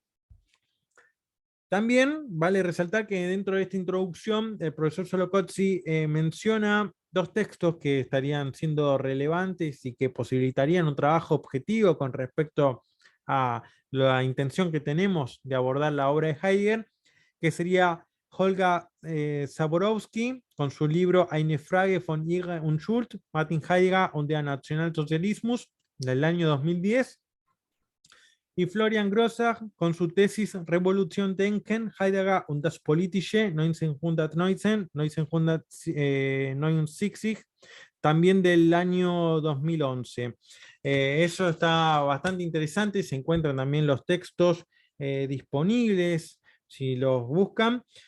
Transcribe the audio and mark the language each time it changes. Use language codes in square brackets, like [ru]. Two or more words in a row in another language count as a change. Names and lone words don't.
[es] También vale resaltar que dentro de esta introducción el profesor Solocozzi menciona dos textos que estarían siendo relevantes y que posibilitarían un trabajo objetivo con respecto a la intención que tenemos de abordar la obra de Heidegger, que sería Holger Zaborowski con su libro Eine Frage von Irre und Schuld, Martin Heidegger und der Nationalsozialismus, del año 2010, y Florian Grossach con su tesis Revolution Denken, Heidegger und das Politische 1969, también del año 2011. Eso está bastante interesante, se encuentran también los textos disponibles, si los buscan.